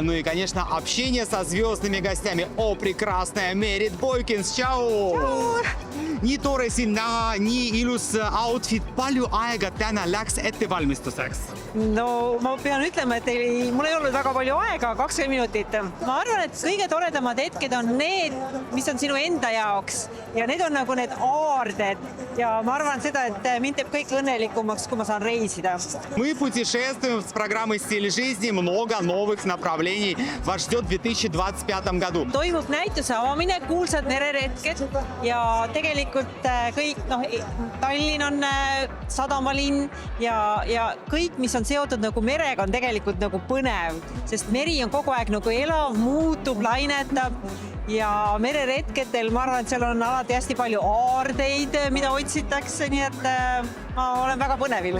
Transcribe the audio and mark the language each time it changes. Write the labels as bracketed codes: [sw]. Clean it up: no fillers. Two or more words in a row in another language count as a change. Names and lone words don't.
[ru] Ну и, конечно, общение со звездными гостями. О, прекрасная Мерит Бойкинс. Чао! [et] Nii tore sind näha, nii ilus outfit. Palju aega täna läks ettevalmistuseks? no ma pean ütlema, et mul ei olnud väga palju aega, 20 minutit. ma arvan, et kõige toredamad hetked on need, mis on sinu enda jaoks ja need on nagu need aarded ja ma arvan seda, et mind teeb kõik õnnelikumaks, kui ma saan reisida. [ru] Мы путешествуем с программой «Стиль жизни». Много новых направлений вас ждет в 2025 году. [et] Toimub näituse avamine, kuulsad mereretked ja tegelikult kõik, Tallinn on sadamalinn ja kõik, mis on seotud nagu merega, on tegelikult nagu põnev, sest meri on kogu aeg nagu elav, muutub, lainetab ja mereretkedel ma arvan, et seal on alati hästi palju aardeid, mida otsitakse, nii et ma olen väga põnevil.